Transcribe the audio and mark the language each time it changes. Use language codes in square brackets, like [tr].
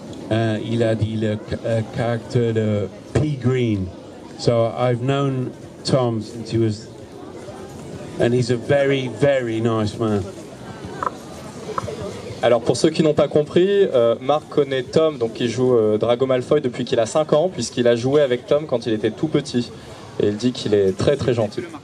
[fr] Il a dit le caractère de P. [en] Green. So I've known Tom since he was, and he's a very, very nice man. [fr] Alors pour ceux qui n'ont pas compris, Marc connaît Tom, donc qui joue Drago Malfoy depuis qu'il a 5 ans, puisqu'il a joué avec Tom quand il était tout petit. Et il dit qu'il est très très gentil.